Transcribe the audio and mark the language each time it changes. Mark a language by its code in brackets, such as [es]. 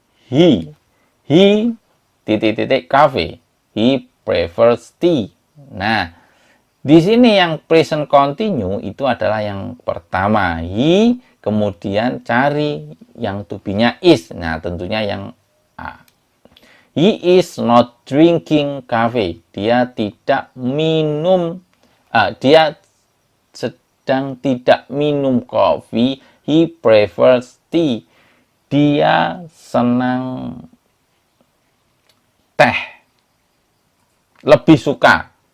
[id] He titik-titik cafe. [en] He prefers tea. [id] Nah, di sini yang present continue itu adalah yang pertama. He, kemudian cari yang to be-nya is. Nah, tentunya yang A. [en] He is not drinking coffee. [id] Dia tidak minum, dia sedang tidak minum kopi. [en] He prefers tea. [id] Dia senang teh. Lebih suka.